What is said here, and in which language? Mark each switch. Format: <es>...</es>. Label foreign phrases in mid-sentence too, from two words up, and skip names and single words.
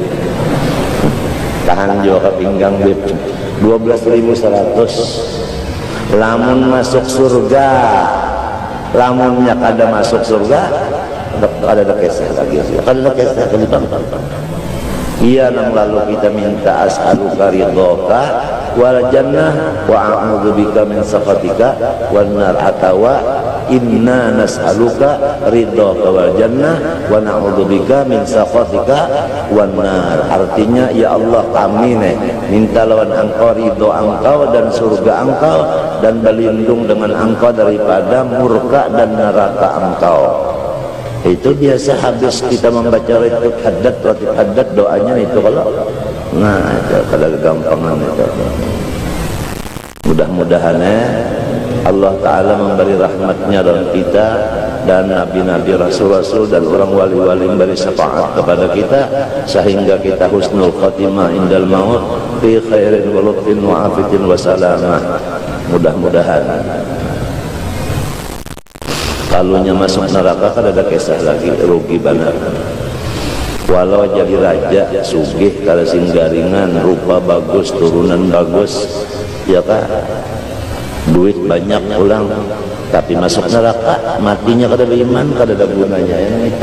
<bjn>Tahan juga ke pinggang Bib. 12.100. Lamun masuk surga, lamunnya kada masuk surga, kada ada kisah lagi, kada ada kisah lagi. Iya, nang lalu kita minta</bjn> <ar>أسألك رضاك والجنة وأعوذ بك من سخطك والنار,</ar> <bjn>atawa</bjn> <ar>إنا نسألك رضاك والجنة ونعوذ بك من سخطك والنار.</ar> <bjn>Artinya, ya Allah, kami minta lawan engkau ridho engkau dan surga engkau, dan berlindung dengan engkau daripada murka dan neraka engkau. Itu biasa habis kita membaca ratib haddad doanya itu kalau itu kada gampangan itu. Mudah-mudahan Allah Ta'ala memberi rahmatnya dalam kita dan nabi-nabi, rasul-rasul dan orang wali-wali memberi syafaat kepada kita sehingga kita</bjn> <ar>حسن الخاتمة عند الموت في خير ولطف وعافية وسلامة.</ar> <bjn>Mudah-mudahan. Kalunya masuk neraka kan ada kisah lagi, rugi banget. Walau jadi raja sugih kada singgaringan, rupa bagus, turunan bagus, ya kan, duit banyak pulang, tapi masuk neraka matinya kada beriman, kada ada gunanya yang itu.</bjn>